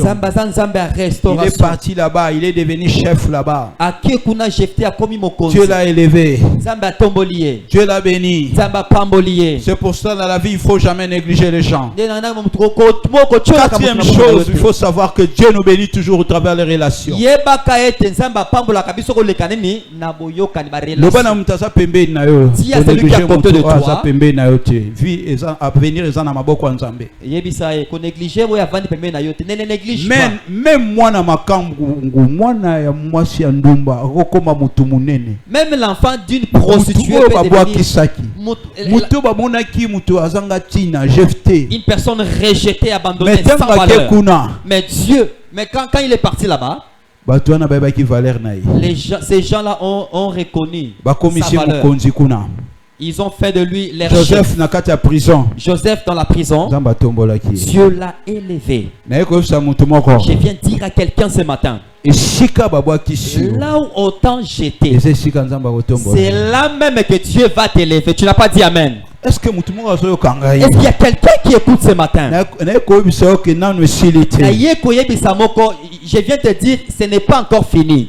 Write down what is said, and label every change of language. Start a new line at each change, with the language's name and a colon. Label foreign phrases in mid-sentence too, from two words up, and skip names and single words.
French: Il est parti là-bas, il est devenu chef là-bas. Dieu l'a élevé. Dieu l'a béni. C'est pour ça dans la vie, il ne faut jamais négliger les gens. Quatrième chose, il faut savoir que Dieu nous bénit toujours au travers des relations.
Lingala: Loba na mutaza pembeni na yo.
French: Si à celui qui a côté de toi,
Lingala: pembeni na yo te. Vie eza avenir eza na maboko ya Nzambe. Yebisa e ko négliger bo ya vandi pembeni na yo te.
French: Ne néglige pas.
Lingala: Même mwana makambu, mwana ya mwasi ya ndumba akokoma mutu munene.
French: Même l'enfant d'une prostituée peut devenir
Lingala: mutu bamonaki mutu azanga tina Jephthé.
French: Une personne rejetée, abandonnée, sans valeur. Mais Dieu, quand il est parti là-bas, ces gens-là ont reconnu sa valeur. Ils ont fait de lui leur
Lingala: Joseph na kati ya prison.
French: Joseph dans la prison. Dieu l'a élevé. Je viens dire à quelqu'un ce matin. Là où autant j'étais, c'est là même que Dieu va t'élever. Tu n'as pas dit amen. Est-ce qu'il y a quelqu'un qui écoute ce matin? Je viens te dire, ce n'est pas encore fini.